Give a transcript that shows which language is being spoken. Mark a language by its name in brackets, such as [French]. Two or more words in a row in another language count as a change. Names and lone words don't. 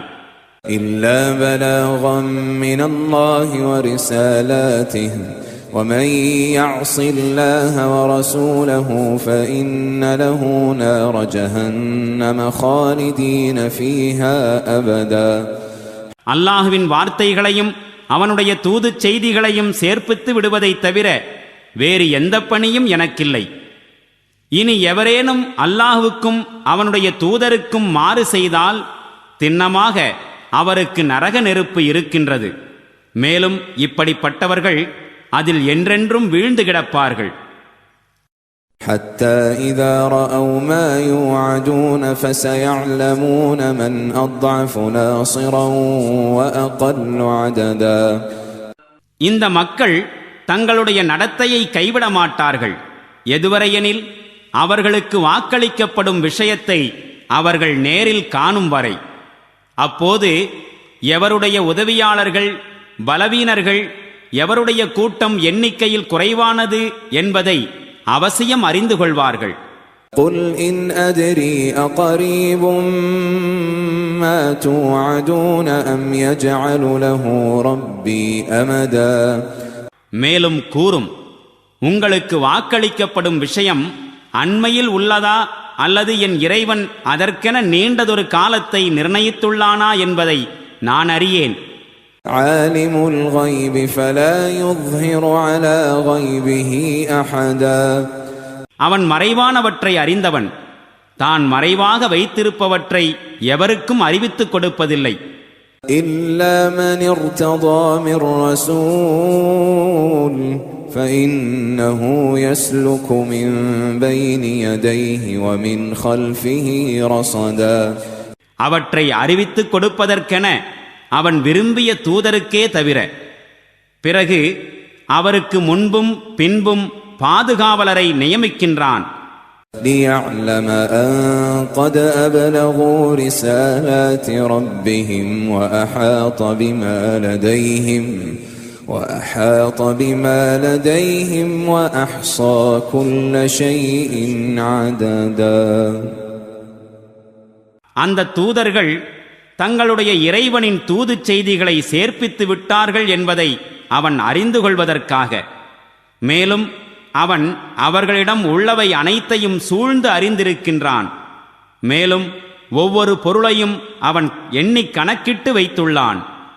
[Arabic] إِلَّا بَلَاغًا مِّنَ اللَّهِ وَرِسَالَاتِهِ وَمَن يَعْصِ اللَّهَ وَرَسُولَهُ فَإِنَّ لَهُ نَارَ جَهَنَّمَ خَالِدِينَ فِيهَا أَبَدًا. [Tamil] அல்லாஹுவின் வார்த்தைகளையும் அவனுடைய தூதுச் செய்திகளையும் சேர்ப்பித்து விடுவதைத் தவிர வேறு எந்த பணியும் எனக்கில்லை. இனி எவரேனும் அல்லாஹுவுக்கும் அவனுடைய தூதருக்கும் மாறு செய்தால் திண்ணமாக அவருக்கு நரக நெருப்பு இருக்கின்றது. மேலும் இப்படிப்பட்டவர்கள் அதில் என்றென்றும் வீழ்ந்து கிடப்பார்கள். [Arabic] حتى إذا رأوا ما يوعدون فسيعلمون من أضعف ناصرا وأقل عددا. [Tamil] இந்த மக்கள் தங்களுடைய நடத்தையை கைவிட மாட்டார்கள், எதுவரையெனில் அவர்களுக்கு வாக்களிக்கப்படும் விஷயத்தை அவர்கள் நேரில் காணும் வரை. அப்போது எவருடைய உதவியாளர்கள் பலவீனர்கள், எவருடைய கூட்டம் எண்ணிக்கையில் குறைவானது என்பதை அவசியம் அறிந்து கொள்வார்கள். [Arabic] قُلْ إِنْ أَدْرِي أَقَرِيبٌ مَا تُوعَدُونَ أَمْ يَجْعَلُ لَهُ رَبِّي أَمَدًا. [Tamil] மேலும் கூறும், உங்களுக்கு வாக்களிக்கப்படும் விஷயம் அண்மையில் உள்ளதா அல்லது என் இறைவன் அதற்கென நீண்டதொரு காலத்தை நிர்ணயித்துள்ளானா என்பதை நான் அறியேன். [Arabic] عَالِمُ الْغَيْبِ فَلَا يُظْهِرُ عَلَى غَيْبِهِ أَحَدًا. [Tamil] அவன் மறைவானவற்றை அறிந்தவன், தான் மறைவாக வைத்திருப்பவற்றை எவருக்கும் அறிவித்துக் கொடுப்பதில்லை. [Arabic] إِلَّا مَنِ ارْتَضَى مِن رَّسُولٍ فَإِنَّهُ يَسْلُكُ مِن بَيْنِ يَدَيْهِ وَمِنْ خَلْفِهِ رَصَدًا. [Tamil] அவற்றை அறிவித்துக் கொடுப்பதற்கென அவன் விரும்பிய தூதருக்கே தவிர பிறகு அவருக்கு முன்பும் பின்பும் பாதுகாவலரை நியமிக்கின்றான். [Arabic] لِيَعْلَمَ أَن قَدْ أَبْلَغُوا رِسَالَاتِ رَبِّهِمْ وَأَحَاطَ بِمَا لَدَيْهِمْ وَأَحْصَى كُلَّ شَيْءٍ عَدَدًا. [Tamil] அந்த தூதர்கள் தங்களுடைய இறைவனின் தூதுச் செய்திகளை சேர்ப்பித்து விட்டார்கள் என்பதை அவன் அறிந்து கொள்வதற்காக. மேலும் அவன் அவர்களிடம் உள்ளவை அனைத்தையும் சூழ்ந்து அறிந்திருக்கின்றான். மேலும் ஒவ்வொரு பொருளையும் அவன் எண்ணிக் கணக்கிட்டு வைத்துள்ளான்.